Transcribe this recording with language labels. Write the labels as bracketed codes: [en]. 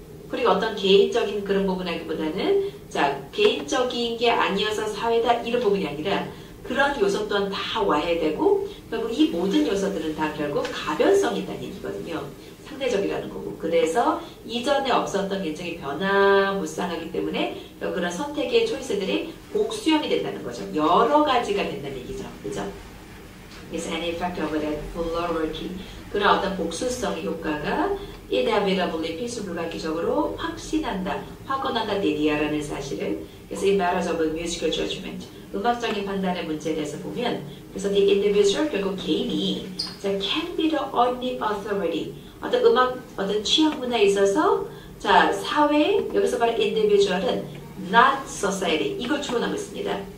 [ko] 그리고 어떤 개인적인 그런 부분하기보다는 자 개인적인 게 아니어서 사회다 이런 부분이 아니라 그런 요소 또한 다 와해되고 결국 이 모든 요소들은 다 결국 가변성이 있다는 얘기거든요. 상대적이라는 거고. 그래서 이전에 없었던 굉장히 변화무쌍하기 때문에 그런 선택의 초이스들이 복수형이 된다는 거죠. 여러 가지가 된다는 얘기죠. 그죠? [en] is an effect of that plurality. [ko] 그런 어떤 복수성의 효과가 inevitably 필수불가피적으로 확신한다, 확언한다, 내리야라는 사실을. 그래서 [en] in matters of musical judgment, [ko] 음악적인 판단의 문제에 대해서 보면, 그래서 [en] the individual, [ko] 결국 개인이 [en] can be the only authority, [ko] 어떤 음악, 어떤 취향 문화에 있어서 자 사회, 여기서 말하는 individual은 [en] not society, [ko] 이걸 추론하고 있습니다.